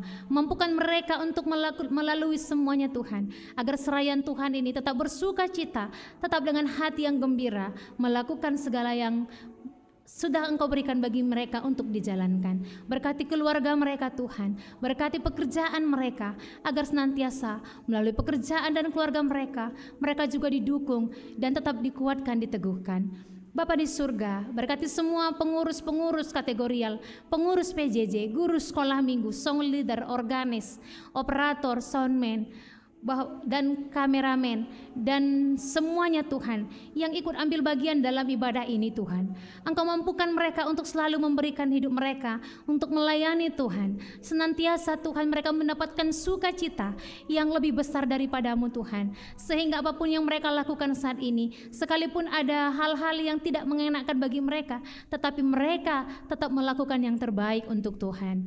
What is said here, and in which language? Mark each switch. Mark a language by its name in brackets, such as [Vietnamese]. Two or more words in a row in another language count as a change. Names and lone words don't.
[Indonesian] Mampukan mereka untuk melalui semuanya Tuhan, agar seraian Tuhan ini tetap bersuka cita, tetap dengan hati yang gembira, melakukan segala yang sudah Engkau berikan bagi mereka untuk dijalankan. Berkati keluarga mereka Tuhan, berkati pekerjaan mereka, agar senantiasa melalui pekerjaan dan keluarga mereka, mereka juga didukung dan tetap dikuatkan, diteguhkan. Bapa di surga, berkati semua pengurus-pengurus kategorial, pengurus PJJ, guru sekolah minggu, [English] song leader, [Indonesian] organis, operator, soundman, dan kameramen, dan semuanya Tuhan yang ikut ambil bagian dalam ibadah ini Tuhan. Engkau mampukan mereka untuk selalu memberikan hidup mereka untuk melayani Tuhan. Senantiasa Tuhan mereka mendapatkan sukacita yang lebih besar daripadamu Tuhan, sehingga apapun yang mereka lakukan saat ini, sekalipun ada hal-hal yang tidak mengenakan bagi mereka, tetapi mereka tetap melakukan yang terbaik untuk Tuhan.